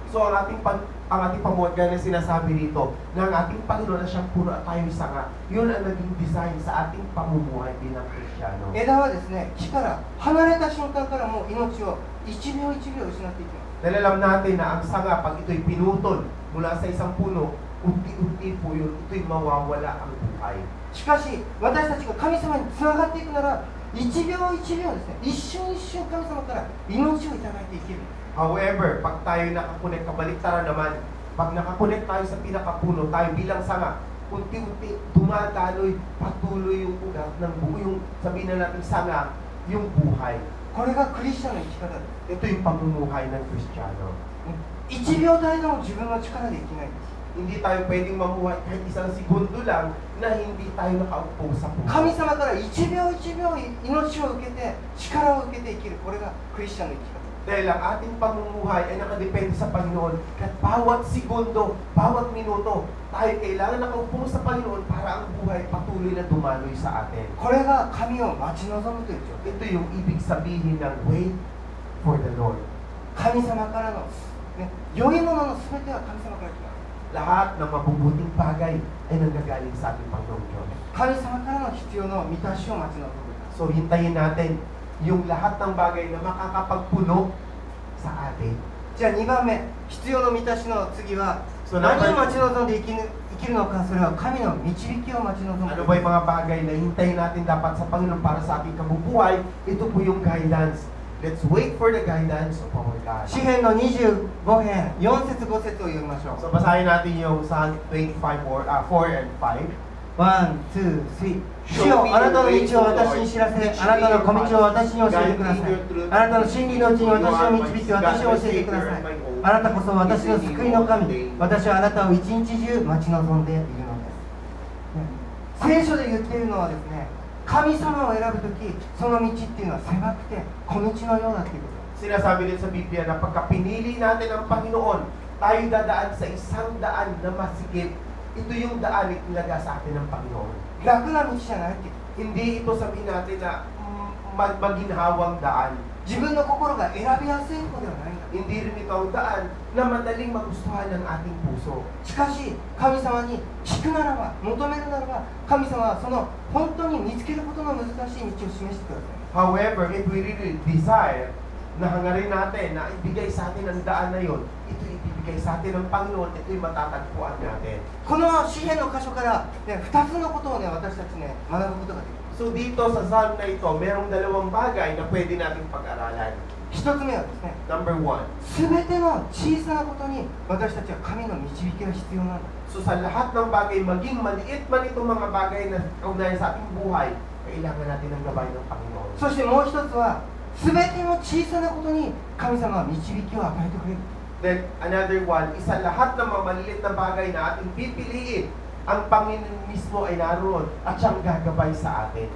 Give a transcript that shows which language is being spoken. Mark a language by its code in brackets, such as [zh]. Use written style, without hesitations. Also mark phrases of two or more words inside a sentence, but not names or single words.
[tl] So ang ating pamuwagan na sinasabi rito ng ating Panginoon na siyang puno at tayo'y sanga, yun ang naging design sa ating pamumuhay bilang Kristiyano. [ja] 枝はですね、木から離れた瞬間からもう命を1秒1秒失っていきます。 [tl] Dahil alam natin na ang sanga, pag ito'y pinutol mula sa isang puno, unti-unti po yun, ito'y mawawala ang buhay. [ja] しかし私たちが神様につながっていくなら1秒1秒ですね、一瞬一瞬神様から命をいただいていける。 [tl] However, pag tayo nakakunik, kabaliktaran naman, pag nakakunik tayo sa pinakapuno, tayo bilang sanga, unti-unti dumadaloy, patuloy yung ugat ng buo, yung sabihin na natin sanga, yung buhay. [ja] これがクリスチャンの生き方です。 [tl] Ito yung pamumuhay ng Kristiyano. [ja] 1 秒たりでも自分の力で生きないんです。 [tl] Hindi tayo pwedeng mamuhay kahit isang segundo lang na hindi tayo nakaupo sa puno. [ja] 神様から1秒1秒命を受けて力を受けて生きる、これがクリスチャンの生き方。 [tl] Dahil ang ating pamumuhay ay nakadepende sa Panginoon. At bawat segundo, bawat minuto, tayo kailangan nakaupo sa Panginoon para ang buhay patuloy na dumaloy sa atin. [ja] これが神を待ち望むという状況。 [tl] Ito yung ibig sabihin ng [en] wait for the Lord. [ja] 神様からの、ね、良いものの全ては神様から来ます。 [tl] Lahat ng mabubuting bagay ay nanggagaling sa ating Panginoong Diyos. [ja] 神様からの必要の満たしを待ち望む。 [tl] So hintayin natin yung lahat ng bagay na makakapagpuno sa atin. [ja] じゃあ2番目、必要の満たしの次は、 [tl] So, [ja] 何を待ち望んで生きるのか、それは神の導きを待ち望む。 [tl] Ano ba yung mga bagay na hintayin natin dapat sa Panginoon para sa ating kabubuhay? Ito po yung guidance. Let's wait for the guidance of our God. [ja] 詩篇の25編、4節5節を読みましょう。 [tl] So basahin natin yung Psalm 25, 4 and 5. [ja] 1、2、3。主よ、あなたの道を私に知らせ、あなたの小道を私に教えてください。あなたの真理のうちに私を導き、私を教えてください。あなたこそ私の救いの神。私はあなたを一日中待ち望んでいるのです。聖書で言っているのはですね、神様を選ぶとき、その道っていうのは狭くて小道のようだっていうことです。 [tl] Sinasabi din sa Biblia na pagka pinili natin ang Panginoon, tayo dadaan sa isang daan na masikip. Ito yung daan na ilaga sa atin ng Panginoon. [ja] 楽な道じゃないっていう。 [tl] Hindi ito sabihin natin na maginhawang daan. [ja] 自分の心が選びやすい方ではないんだ。 [tl] Hindi rin ito ang daan na madaling magustuhan ng ating puso. [ja] しかし神様に聞くならば、求めるならば、神様はその本当に見つけることの難しい道を示してください。 [en] However, if we really desire [tl] na hangarin natin na ibigay sa atin ang daan na yon, ito ibibigay sa atin ng Panginoon, ito'y matatagpuan natin. [ja] この詩篇の箇所から、ね、2つのことをね、私たちね、学ぶことができる。 [tl] So dito sa Psalm na ito, merong dalawang bagay na pwede natin pag-aralan. [ja] 1 つ目はですね、 [en] Number 1, [ja] すべての小さなことに私たちは神の導きが必要なんだ。 [tl] so sa lahat ng bagay, maging maliit man itong mga bagay na kaugnayan sa ating buhay, kailangan natin ng gabay ng Panginoon. [ja] そしてもう一つは、すべての小さなことに神様は導きを与えてくれる。 [en] Then another one, [tl] isa lahat ng mga maliliit na bagay na ating pipiliin, ang Panginoon mismo ay naroon at siyang gagabay sa atin.